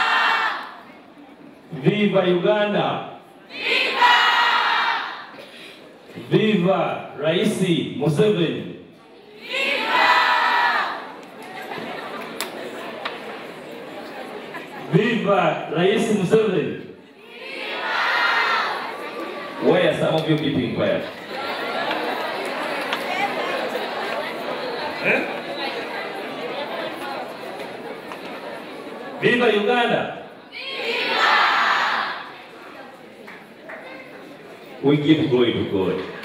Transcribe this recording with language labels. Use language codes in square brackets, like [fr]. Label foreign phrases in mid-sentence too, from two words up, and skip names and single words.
[en] Viva Uganda! Viva! Viva Raisi Museveni! Viva Raisi Museveni! Viva! Why are some of you keeping quiet? Viva Uganda! Viva! We give glory to God.